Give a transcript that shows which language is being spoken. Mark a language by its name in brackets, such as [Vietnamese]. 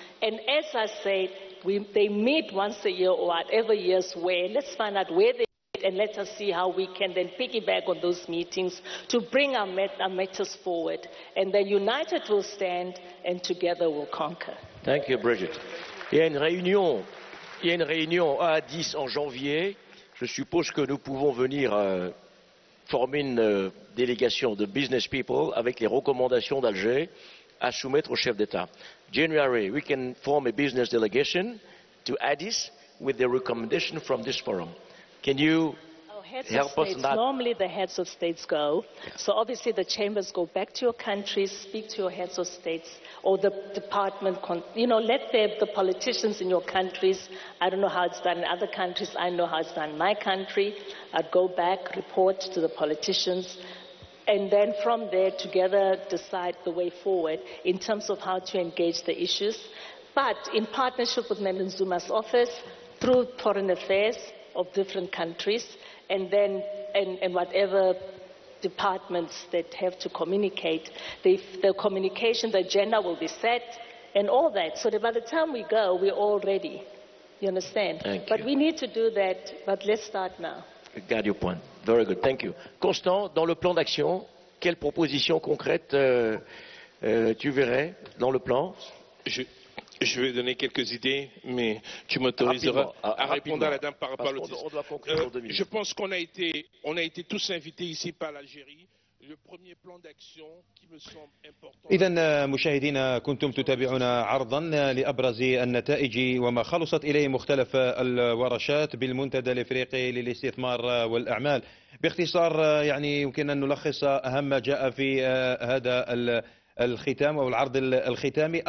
[English] And as I said, they meet once a year or whatever years where. Let's find out where they meet and let us see how we can then piggyback on those meetings to bring our matters forward. And then united we'll stand and together we'll conquer. Thank you, Bridget. [French] Il y a une réunion à 10 en janvier. Je suppose que nous pouvons venir former une délégation de business people avec les recommandations d'Alger à soumettre au chef d'État. [English] January, we can form a business delegation to Addis with the recommendation from this forum. Can you help us in that? Normally the heads of states go. So obviously the chambers go back to your countries, speak to your heads of states or the department, let the politicians in your countries, I don't know how it's done in other countries, I know how it's done in my country. I'd go back, report to the politicians, and then from there together decide the way forward in terms of how to engage the issues. But in partnership with Madam Zuma's office, through foreign affairs of different countries, and then and whatever departments that have to communicate, the communication, the agenda will be set, and all that. So that by the time we go, we're all ready. You understand? But we need to do that, but let's start now. Garde your point. Very good. Thank you. [French] Constant, dans le plan d'action, quelles propositions concrètes tu verrais dans le plan? Je vais donner quelques idées, mais tu m'autoriseras à répondre à la dame par rapport à l'autisme. Je pense qu'on a été tous invités ici par l'Algérie. Le premier plan d'action qui me semble important. [Arabic] إذا مشاهدينا كنتم تتابعون عرضا لأبرز النتائج وما خلصت إليه مختلف الورشات بالمنتدى الإفريقي للاستثمار والأعمال. باختصار يعني يمكن أن نلخص أهم ما جاء في هذا الختام أو العرض الختامي.